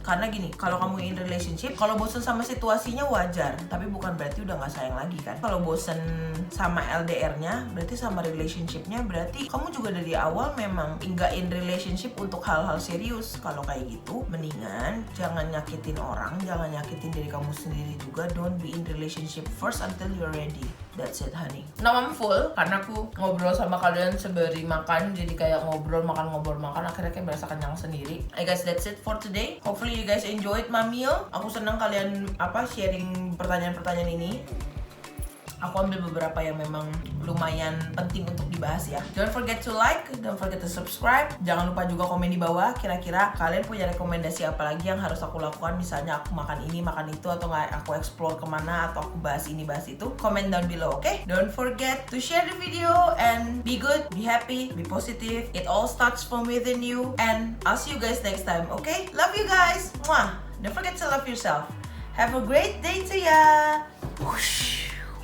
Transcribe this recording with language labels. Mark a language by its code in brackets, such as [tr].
[id] Karena gini, kalau kamu in relationship, kalau bosen sama situasinya wajar, tapi bukan berarti udah nggak sayang lagi kan. Kalau bosen sama LDR-nya, berarti sama relationship-nya, berarti kamu juga dari dari awal memang nggak in relationship untuk hal-hal serius. Kalau kayak gitu, mendingan jangan nyakitin orang, jangan nyakitin diri kamu sendiri juga. [en] Don't be in relationship first until you're ready. That's it, honey. Now I'm full [id] karena aku ngobrol sama kalian sembari makan, jadi kayak ngobrol makan akhirnya kayak berasa kenyang sendiri. [en] I guess that's it for today. Hopefully you guys enjoyed my meal. [id] Aku senang kalian sharing pertanyaan-pertanyaan ini. Aku ambil beberapa yang memang lumayan penting untuk dibahas ya. [en] Don't forget to like, don't forget to subscribe. [id] Jangan lupa juga komen di bawah. Kira-kira kalian punya rekomendasi apa lagi yang harus aku lakukan? Misalnya aku makan ini, makan itu, atau nggak aku explore kemana, atau aku bahas ini, bahas itu. [en] Comment down below, okay? Don't forget to share the video and be good, be happy, be positive. It all starts from within you. And I'll see you guys next time, okay? Love you guys. Mwah. Don't forget to love yourself. Have a great day to ya. Whoosh.